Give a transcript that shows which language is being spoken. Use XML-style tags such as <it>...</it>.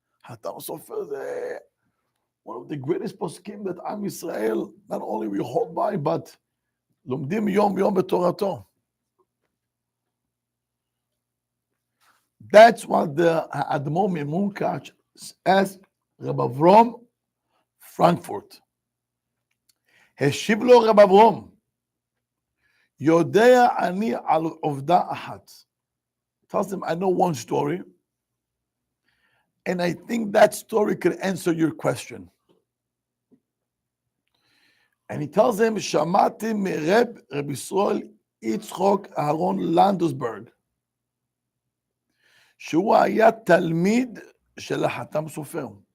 <en>Chatam Sofer is one of the greatest poskim that Am Yisrael not only we hold by, but</en> <he>lomdim yom yom b'torato.</he> <en>That's what the Admoni Munkach asked Rabbi Avrom Frankfurt.</en> <he>השיב לו רב אברום, יודע אני על עובדה אחת.</he> <en>Tells him, I know one story, And I think that story could answer your question. And he tells him,</en> <he>Shamati mereb Rabbi Yisrael Yitzchok Aharon Landesberg, שהוא היה תלמיד של החתם סופר.</he>